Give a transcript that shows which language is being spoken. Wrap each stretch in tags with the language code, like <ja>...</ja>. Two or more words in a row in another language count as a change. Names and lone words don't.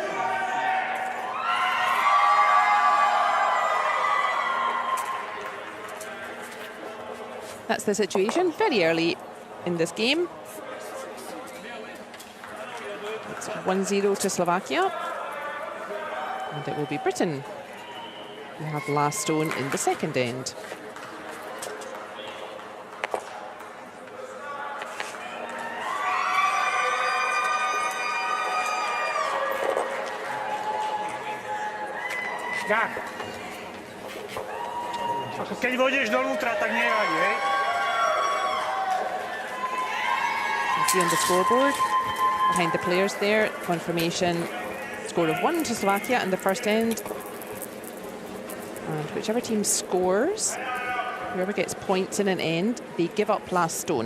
<en>That's the situation very early in this game. It's 1-0 to Slovakia. And it will be Britain who have the last stone in the second end.</en> <sk>Keď vodíš donútra, tak nevadí, hej?</sk> <en>You see on the scoreboard behind the players there, confirmation score of 1 to Slovakia in the first end. And whichever team scores, whoever gets points in an end, they give up last stone.</en>